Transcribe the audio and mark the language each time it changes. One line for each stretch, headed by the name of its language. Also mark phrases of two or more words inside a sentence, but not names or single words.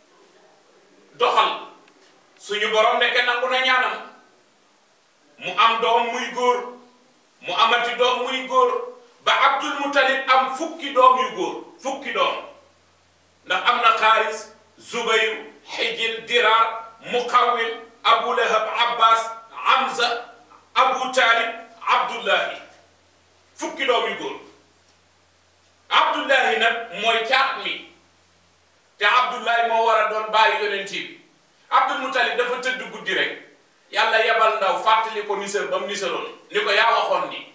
Wolof: doxal suñu borom nekk nangu na ñaanam mu am doom muy góor mu amati doom muy góor ba Abdul Muttalib am fukki doom yu góor fukki doom ndax am na Xaaris Zubayr Hijil Dirar Muqawwil Abu Lahab Abbas Hamza Abu Talib Abdullahi fukki doom yu góor Abdullahi nag mooy caat mi te Abdullahi moo war a doon bàyyi yonent bi Abdul Muttalib dafa tëdd guddi rek yàlla yebal ndaw fàttali ko nisër ba mu nisaroon ni ko yaa waxoon ni